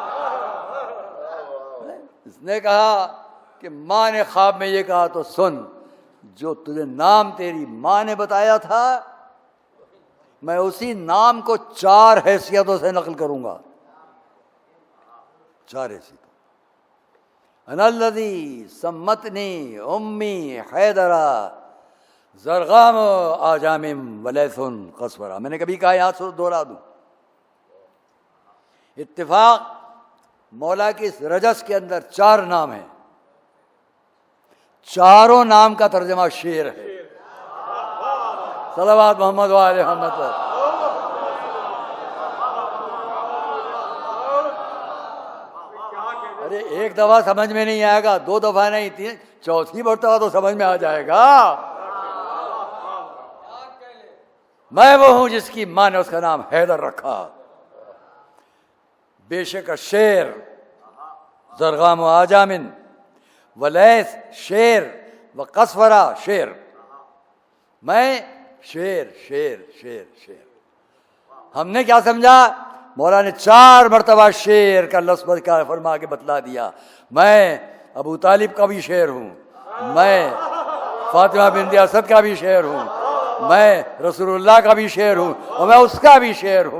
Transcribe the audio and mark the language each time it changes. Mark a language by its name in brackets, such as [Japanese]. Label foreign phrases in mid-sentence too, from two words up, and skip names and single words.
[Urdu] اس نے کہا کہ ماں نے خواب میں یہ کہا تو سن، جو تجھے نام تیری ماں نے بتایا تھا میں اسی نام کو 4 حیثیتوں سے نقل کروں گا. [Arabic] 4 حیثیتوں. انا الذی سمتنی امی حیدرا زرغام آجام ولیث قصورا. [Urdu] میں نے کبھی کہا یہاں سے دوہرا دوں، اتفاق مولا کی اس رجس کے اندر 4 نام ہیں، چاروں نام کا ترجمہ شیر ہے. [Arabic] صلوات محمد و آل محمد. [Urdu] ارے ایک دفعہ سمجھ میں نہیں آئے گا، 2 دفعہ نہیں، 3، چوتھی مرتبہ تو سمجھ میں آ جائے گا. میں وہ ہوں جس کی ماں نے اس کا نام حیدر رکھا. بے شک شیر [Arabic] زرغام و آجامن، [Urdu] ولیث شیر، و قصورا شیر. میں شیر شیر شیر شیر. ہم نے کیا سمجھا؟ مولا نے 4 مرتبہ شیر کا لفظ فرما کے بتلا دیا. میں ابو طالب کا بھی شیر ہوں، میں فاطمہ بنت اسد کا بھی شیر ہوں، میں رسول اللہ کا بھی شیر ہوں، اور میں اس کا بھی شیر ہوں.